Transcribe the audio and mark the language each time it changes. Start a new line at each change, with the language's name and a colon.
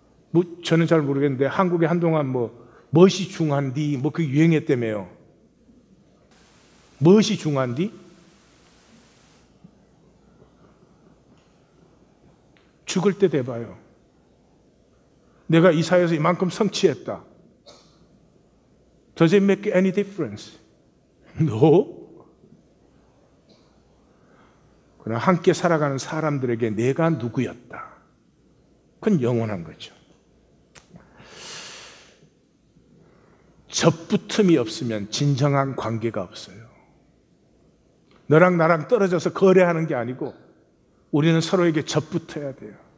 Korean: 뭐 저는 잘 모르겠는데 한국에 한동안 멋이 중한디 그 유행했다며요. 멋이 중한디? 죽을 때 돼봐요. 내가 이 사회에서 이만큼 성취했다.
English: Does it make any difference? No.
Korean: 그러나 함께 살아가는 사람들에게 내가 누구였다. 그건 영원한 거죠. 접붙음이 없으면 진정한 관계가 없어요. 너랑 나랑 떨어져서 거래하는 게 아니고 우리는 서로에게 접붙어야 돼요.